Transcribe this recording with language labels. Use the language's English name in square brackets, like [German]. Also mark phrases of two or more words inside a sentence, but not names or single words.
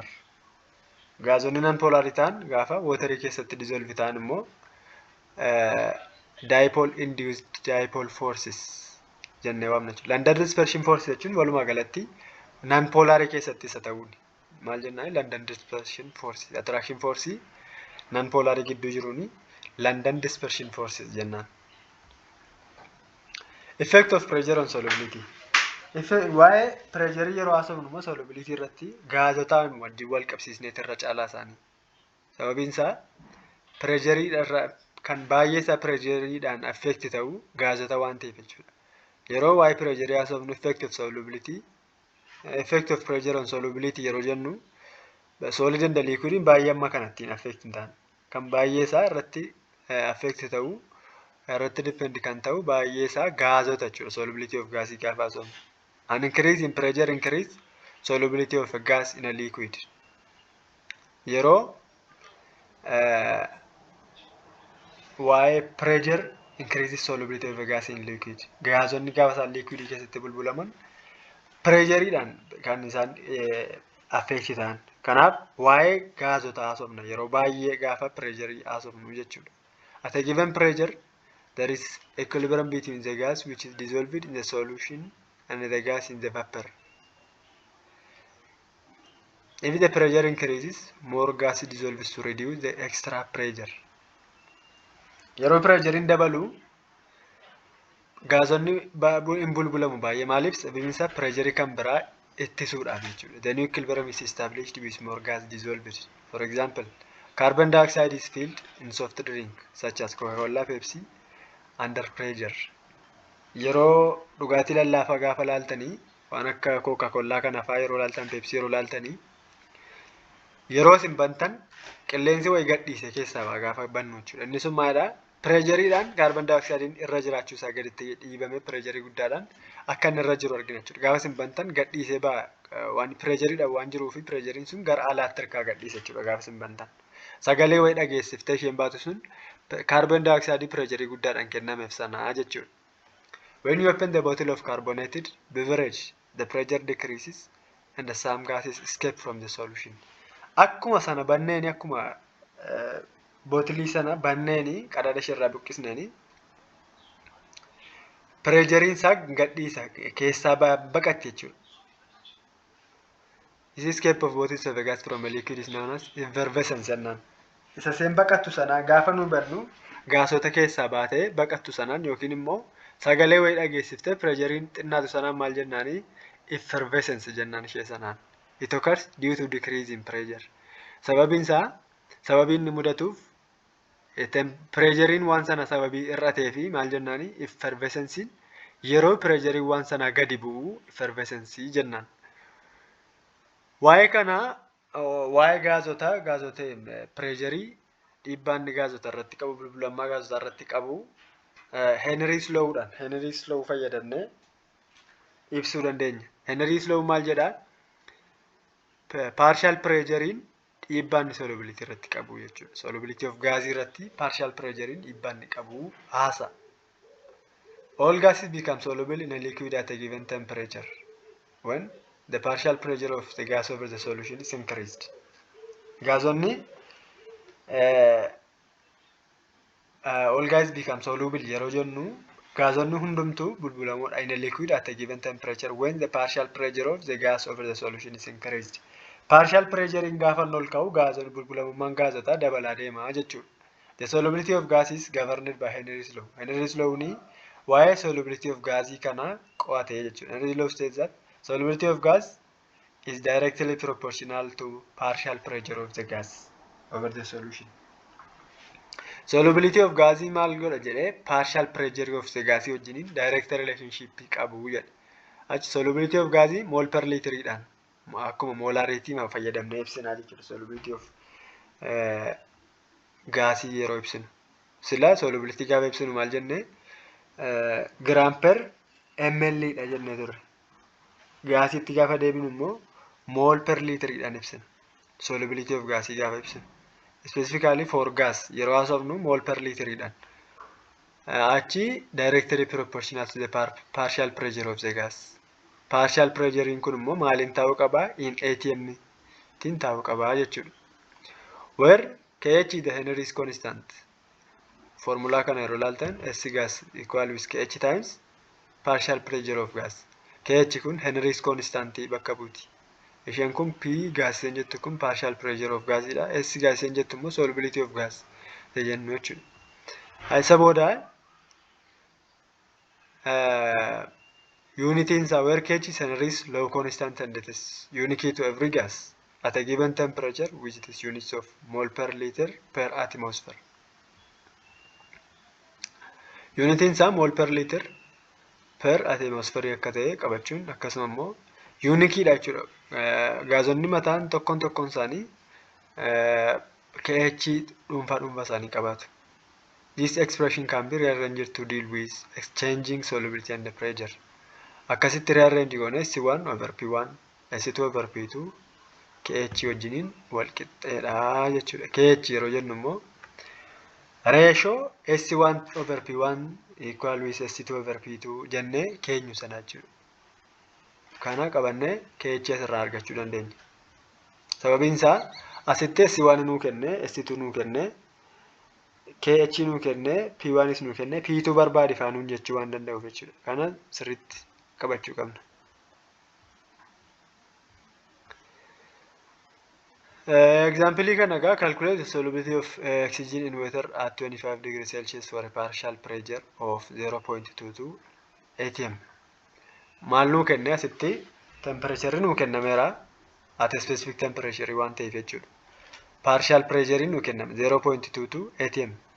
[Oromo] Gaasonni non-polar ta'an gaafa water keessatti dissolve ta'an immoo [English] dipole-induced dipole forces [Oromo] jennee waamna jechuudha. [English] London dispersion force [Oromo] jechuun walumaa galatti non-polar keessatti isa ta'uun maal jennaan [English] London dispersion force attraction force non-polar [Oromo] gidduu jiruuni [English] London dispersion force [Oromo] jennaan. [English] Effect of pressure on solubility. [Oromo] Waa'ee pressure yeroo haasofnu immoo solubility irratti gaazotaan wajjin wal qabsiisnee irra caalaa isaanii. Sababiin isaa pressure irra kan baay'ee isaa pressureidhaan affect ta'u gaazota waan ta'eef jechuudha. Yeroo waa'ee pressure haasofnu [English] effect of solubility effect of pressure on solubility [Oromo] yeroo jennu [English] solid and liquid [Oromo] baay'ee amma kanattiin affect hin taane kan baay'ee isaa irratti affect ta'u irratti depend kan ta'u baay'ee isaa gaazota jechuudha. [English] Solubility of gas [Oromo] gaafa haasofnu. [English] An increase in pressure increase solubility of a gas in a liquid. [Oromo] Yeroo waa'ee [English] pressure increases solubility of a gas in liquid. [Oromo] Gaazonni gaafa isaan liquid keessatti bulbulaman pressureidhaan kan isaan affect ta'an. Kanaaf waa'ee gaazota haasofna yeroo baay'ee gaafa pressure haasofnu jechuudha. [English] At a given pressure there is equilibrium between the gas which is dissolved in the solution and the gas in the vapor. If the pressure increases, more gas dissolves to reduce the extra pressure. [Oromo] Yeroo pressure in dabalu gaazonni hin bulbulamu baay'ee maaliif sababiin isaa pressure kan biraa ittisuudhaaf jechuudha. [English] The new equilibrium is established with more gas dissolved. For example, carbon dioxide is filled in soft drink such as Coca-Cola, Pepsi under pressure. [Oromo] Yeroo dhugaatii lallaafaa gaafa laaltanii waan akka Coca-Cola kana fa'aa yeroo laaltan Pepsi yeroo laaltanii yeroo isin bantan qilleensi wayi gadhiise keessaa gaafa bannu jechuudha. Inni sun maalidha? Pressureidhaan [English] carbon dioxide [Oromo] irra jiraachuu isaa gaditti dhiibame pressure guddaadhaan akka inni irra jiru argina jechuudha. Gaafa isin bantan gadhiisee ba'a waan pressureidhaan waan jiruu fi pressurein sun gara alaatti harkaa gadhiise jechuudha gaafa isin bantan. Sagalee wayi dhageessiftee isheen baatu sun [English] carbon dioxide pressure [Oromo] guddaadhaan kennameef sanaa jechuudha. [English] When you open the bottle of carbonated beverage, the pressure decreases and the some gases escape from the solution. [Oromo] Akkuma sana banneeni akkuma bottlii sana banneeni qadaada ishee buqqisneeni pressurein isaa gadhiisa keessaa baqatti jechuudha. [English] This escape of bottles of gas from a liquid is known as effervescence jennaan. [Oromo] Isa seen baqattu sanaa gaafa nu bannu gaasota keessaa baatee baqattu sanaan yookiin immoo sagalee wayi dhageessiftee pressurein xinnaatu sanaan maal jennaani effervescence jennaan ishee sanaan. It occurs due to decrease in pressure. Sababiin isaa sababiin inni mudatuuf pressurein waan sana sababii irratee fi maal jennaani effervescence yeroo pressurein waan sana gadi bu'u effervescence jennaan. Waa'ee kana waa'ee gaazota pressure dhiibbaan gaazota irratti qabu bulbulammaa gaazota irratti qabu Henry's law'dhaan Henry's law fayyadamnee ibsuu dandeenya. Henry's law maal jedhaa? [English] Partial pressurein [Oromo] dhiibbaan solubility irratti qabu jechuudha. [English] Solubility of [Oromo] gaasii irratti [English] partial pressurein [Oromo] dhiibbaan qabu haasa. [English] All gases become soluble in a liquid at a given temperature when the partial pressure of the gas over the solution is increased. [Oromo] Gaasonni [English] all gases become soluble [Oromo] yeroo jennu gaasonni hundumtuu bulbulamoodha [English] in a liquid at a given temperature when the partial pressure of the gas over the solution is increased. Partial pressure in [Oromo] gaafa ol ka'u gaasonni bulbulamummaan gaasotaa dabalaa deemaa jechuudha. [English] The solubility of gas is governed by Henry's law. [Oromo] Henry's law ni waa'ee [English] solubility of [Oromo] gaasii kana qo'atee jechuudha. [English] Henry's law states that solubility of gas is directly proportional to partial pressure of the gas over the solution. Solubility of [Oromo] gaasii maal godha jedhee [English] partial pressure of the [Oromo] gaasii wajjiniin [English] direct relationship [Oromo] qabu jedha. Achi [English] solubility of [Oromo] gaasii [English] mol per [Oromo] litriidhaan akkuma molarity ma fayyadamnee ibsinaa jechuudha. Solubility of gaasii yeroo ibsinu. Sila solubility gaafa ibsinu maal jennee [English] gram per ml [Oromo] dha jennee turre. Gaasiitti gaafa deebinu immoo [English] mol per [Oromo] litriidhaan ibsina. [English] Solubility of [Oromo] gaasii gaafa ibsinu. [English] Specifically for gas [Oromo] yeroo haasofnu [English] mol per [Oromo] litriidhaan. [English] Achi directly proportional to the partial pressure of the gas. [Oromo] Partial pressure kun immoo maaliin ta'uu qaba? [English] In ATM [Oromo] tiin ta'uu qaba jechuudha. [English] Where KH is the Henry's constant. Formula [Oromo] kana yeroo ilaaltan [English] S gas equal with KH times partial pressure of gas. [Oromo] KH kun Henry's constant bakka buuti. Isheen kun [English] P gas [Oromo] hin jettu kun [English] partial pressure of gas [Oromo] dha. [English] S gas [Oromo] hin jettu immoo [English] solubility of gas [Oromo] jennu jechuudha. Isa booda [English] unity in where KH is Henry's law constant and it is unique to every gas at a given temperature which is units of mole per liter per atmosphere. Unity in mole per liter per atmosphere [Oromo] akka ta'e qabachuun akkasuma immoo unique dha jechuudha. Gaasonni mataan tokkoon isaanii KH dhuunfaa isaanii qabaatu. [English] This expression can be rearranged to deal with exchanging solubility and the pressure. [Oromo] Akkasitti rearrange goone [English] S1 over P1, S2 over P2 KH [Oromo] wajjiniin wal qixxeedha jechuudha. KH yeroo jennu immoo [English] ratio S1 over P1 equal with S2 over P2 [Oromo] jennee keenyu sana jechuudha. Kana qabannee KH irraa argachuu dandeenya. Sababiin isaa asitti S1 nuu kenne, S2 nuu kenne, KH nuu kenne, P1 nuu kenne, P2 barbaade faanuun jechuu waan danda'uuf jechuudha. Kana sirriitti qabachuu qabna. [English] Example [Oromo] kana gaa [English] calculate the solubility of oxygen in water at 25 degrees Celsius for a partial pressure of 0.22 atm. [Oromo] Maal nuu kenne asitti temperature nuu kennameera [English] at a specific temperature [Oromo] waan ta'eef jechuudha. [English] Partial pressure [Oromo] nuu kenname 0.22 atm.